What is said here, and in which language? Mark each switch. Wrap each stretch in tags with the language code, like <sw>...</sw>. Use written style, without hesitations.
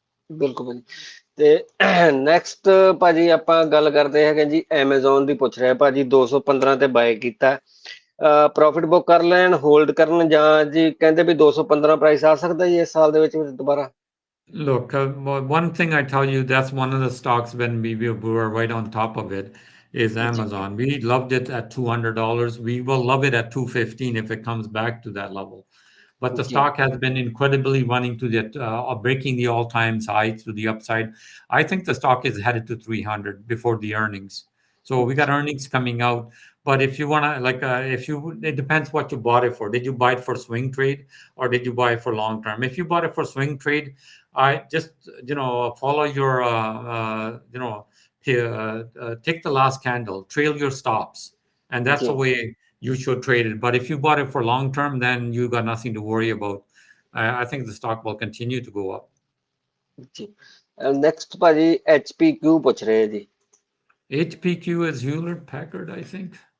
<pa>ਬਿਲਕੁਲ ਭਾਜੀ ਤੇ ਨੈਕਸਟ ਭਾਜੀ ਆਪਾਂ ਗੱਲ ਕਰਦੇ ਹੈਗੇ ਜੀ ਐਮਾਜ਼ੋਨ ਦੀ ਪੁੱਛ ਰਿਹਾ ਭਾਜੀ 215 ਤੇ ਬਾਏ ਕੀਤਾ ਪ੍ਰੋਫਿਟ ਬੁੱਕ ਕਰ ਲੈਣ ਹੋਲਡ ਕਰਨ ਜਾਂ ਜੀ ਕਹਿੰਦੇ ਵੀ 215 ਪ੍ਰਾਈਸ ਆ ਸਕਦਾ ਜੀ ਇਸ ਸਾਲ ਦੇ ਵਿੱਚ ਦੁਬਾਰਾ</pa> <en>Look, one thing I tell you, that's one of the stocks when we were right on top of it is Amazon. We loved it at $200. We will love it at 215 if it comes back to that level. But the stock has been incredibly running to the breaking the all-time highs to the upside. I think the stock is headed to 300 before the earnings. So we got earnings coming out. But if you want to, it depends what you bought it for. Did you buy it for swing trade or did you buy it for long term? If you bought it for swing trade, I just, follow your, take the last candle, trail your stops. And that's the way you should trade it. But if you bought it for long term, then you got nothing to worry about. I think the stock will continue to go up.</en> <pa>Next, ਭਾਜੀ HPQ ਪੁੱਛ ਰਹੇ ਜੀ</pa> <en>HPQ is Hewlett Packard, I think.</en>